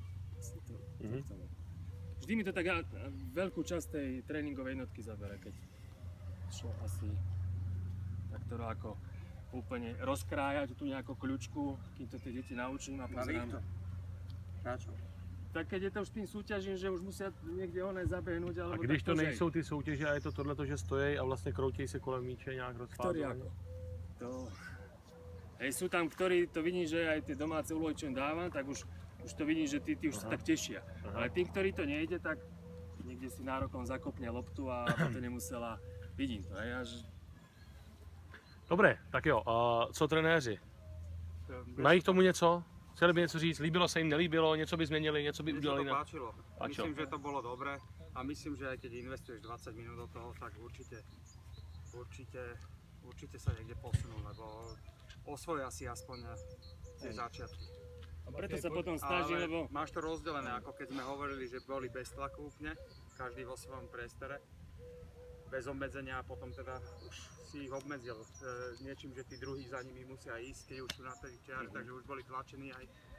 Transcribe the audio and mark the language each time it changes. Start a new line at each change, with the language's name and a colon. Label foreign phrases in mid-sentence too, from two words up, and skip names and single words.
Slovak: Vždy mi to tak veľkú časť tej tréningovej jednotky zabere, keď čo asi takto ako úplne rozkrájať tú nejakú kľúčku, kým to tie deti naučím a pozerám. Na čo? Tak keď je to už tým súťažím, že už musia niekde oné zabehnúť, A alebo
Czech: když tak to nejsou ty soutěže a je to tohleto, že stojí a vlastně kroutějí se kolem míče nějak
Slovak: Ktorý
Czech: rozfázovaně?
Slovak: ako? To... Hej, sú tam, ktorí to vidí, že aj tie domáce úlohy, čo im dávam, tak už to vidí, že tí už sa tak tešia. Ale tí, ktorí to nejde, tak niekde si nárokom zakopne loptu a to nemusela, vidím to. Hej, až...
Czech: Dobré, tak jo, a co trenéři? Mají k tomu něco? Chceli by něco říct? Líbilo se jim, nelíbilo? Něco by změnili, něco by
Slovak: Mne sa
Czech: udělali?
Slovak: to páčilo. A čo? Myslím, že to bolo dobre a myslím, že aj keď investuješ 20 minút do toho, tak určite sa niekde posunú, lebo osvoja si aspoň tie začiatky. A preto sa potom snažím, Ale lebo... máš to rozdelené, ako keď sme hovorili, že boli bez tlaku úplne, každý vo svojom priestore, bez obmedzenia a potom teda už si ich obmedzil niečím, že tí druhí za nimi musia ísť, keď už sú na tej čiare, takže už boli tlačení aj.